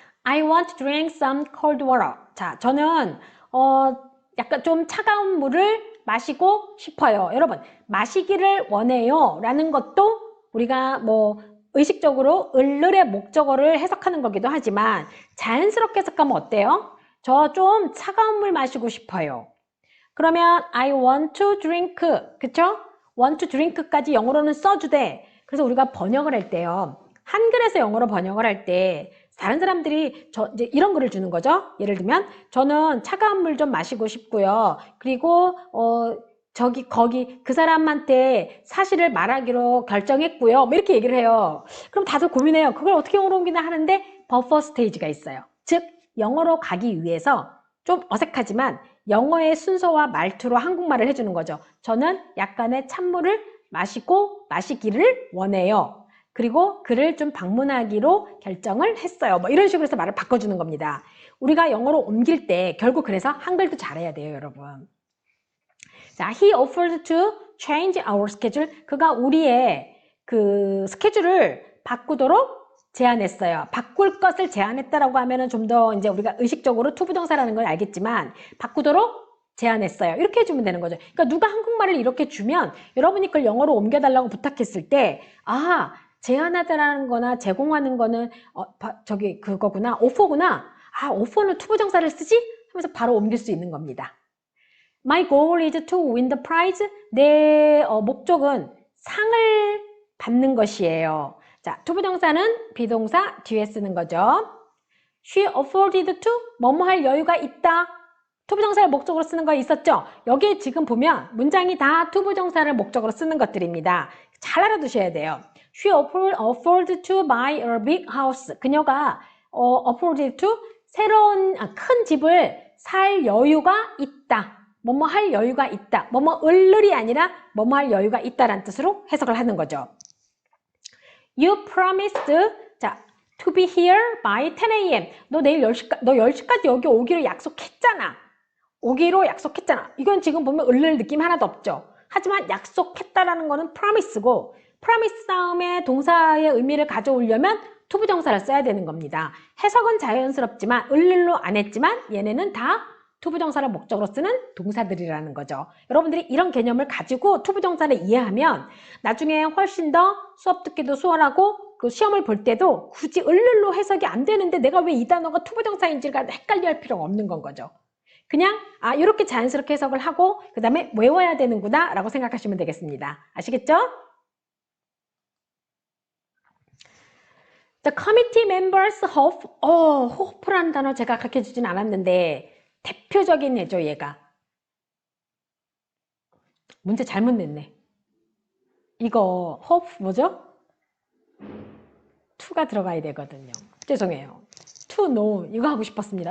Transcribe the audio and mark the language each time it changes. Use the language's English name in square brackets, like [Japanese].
[English] I want to drink some cold water. [Korean] 자, 저는 약간 좀 차가운 물을 마시고 싶어요. 여러분, 마시기를 원해요 라는 것도 우리가 뭐 의식적으로 을의 목적어를 해석하는 거기도 하지만 자연스럽게 해석하면 어때요? 저 좀 차가운 물 마시고 싶어요. [English] 그러면 I want to drink, 그쵸? [Korean] want to drink까지 영어로는 써주되 그래서 우리가 번역을 할 때요. 한글에서 영어로 번역을 할 때 다른 사람들이 이제 이런 글을 주는 거죠. 예를 들면 저는 차가운 물 좀 마시고 싶고요. 그리고 거기 그 사람한테 사실을 말하기로 결정했고요. 뭐 이렇게 얘기를 해요. 그럼 다들 고민해요. 그걸 어떻게 영어로 옮기나 하는데 버퍼 스테이지가 있어요. 즉 영어로 가기 위해서 좀 어색하지만 영어의 순서와 말투로 한국말을 해주는 거죠. 저는 약간의 찬물을 마시기를 원해요. 그리고 그를 좀 방문하기로 결정을 했어요. 뭐 이런 식으로 해서 말을 바꿔주는 겁니다. 우리가 영어로 옮길 때 결국 그래서 한글도 잘해야 돼요, 여러분. [English] 자, he offered to change our schedule. [Korean] 그가 우리의 그 스케줄을 바꾸도록 제안했어요. 바꿀 것을 제안했다라고 하면은 좀 더 이제 우리가 의식적으로 to 부정사라는 걸 알겠지만 바꾸도록 제안했어요. 이렇게 해주면 되는 거죠. 그러니까 누가 한국말을 이렇게 주면 여러분이 그걸 영어로 옮겨달라고 부탁했을 때 아, 제안하다라는 거나 제공하는 거는 저기 그거구나. 오퍼구나. 아, 오퍼는 to 부정사를 쓰지? 하면서 바로 옮길 수 있는 겁니다. [English] My goal is to win the prize. [Korean] 내 목적은 상을 받는 것이에요. 자, to 부정사는 비동사 뒤에 쓰는 거죠. [English] She afforded to [Korean] 뭐뭐 할 여유가 있다. to 부정사를 목적으로 쓰는 거 있었죠? 여기에 지금 보면 문장이 다 to 부정사를 목적으로 쓰는 것들입니다. 잘 알아두셔야 돼요. [English] She afforded to buy a big house. [Korean] 그녀가 afforded to 새로운 큰 집을 살 여유가 있다. 뭐뭐 할 여유가 있다. 뭐뭐 을을이 아니라 뭐뭐 할 여유가 있다라는 뜻으로 해석을 하는 거죠. [English] You promised 자, to be here by 10 a.m. [Korean] 너 내일 10시까지 여기 오기로 약속했잖아. 오기로 약속했잖아. 이건 지금 보면 을을 느낌 하나도 없죠. 하지만 약속했다라는 거는 promise고 promise 다음에 동사의 의미를 가져오려면 to 부정사를 써야 되는 겁니다. 해석은 자연스럽지만 을로 안 했지만 얘네는 다 to 부정사를 목적으로 쓰는 동사들이라는 거죠. 여러분들이 이런 개념을 가지고 to 부정사를 이해하면 나중에 훨씬 더 수업 듣기도 수월하고 그 시험을 볼 때도 굳이 을로 해석이 안 되는데 내가 왜 이 단어가 to 부정사인지가 헷갈려 할 필요가 없는 건 거죠. 그냥 이렇게 자연스럽게 해석을 하고 그 다음에 외워야 되는구나 라고 생각하시면 되겠습니다. 아시겠죠? [English] The committee members hope. [Korean] hope라는 단어 제가 가르쳐주진 않았는데 대표적인 애죠, 얘가. 문제 잘못 냈네. 이거 hope 뭐죠? to가 들어가야 되거든요. 죄송해요. to know 이거 하고 싶었습니다.